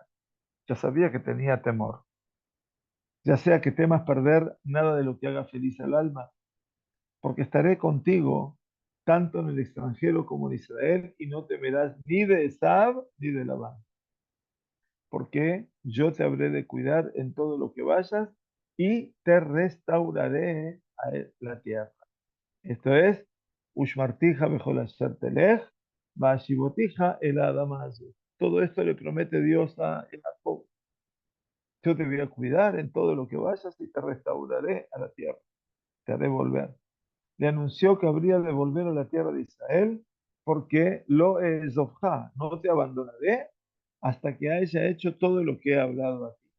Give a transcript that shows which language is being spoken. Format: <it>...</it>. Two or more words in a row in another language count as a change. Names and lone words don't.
<es>Ya sabía que tenía temor. Ya sea que temas perder nada de lo que haga feliz al alma, porque estaré contigo tanto en el extranjero como en Israel, y no temerás ni de Esab ni de Labán, porque yo te habré de cuidar en todo lo que vayas y te restauraré a la tierra. Esto es,</es> <he>ושמרתיך בכל אשר תלך והשבותיך אל האדמה הזאת.</he> <es>Todo esto le promete Dios a Jacob. Yo te voy a cuidar en todo lo que vayas y te restauraré a la tierra, te haré volver. Le anunció que habría de volver a la tierra de Israel, porque</es> <he>לא אעזבך,</he> <es>no te abandonaré hasta que haya hecho todo lo que he hablado a ti.</es>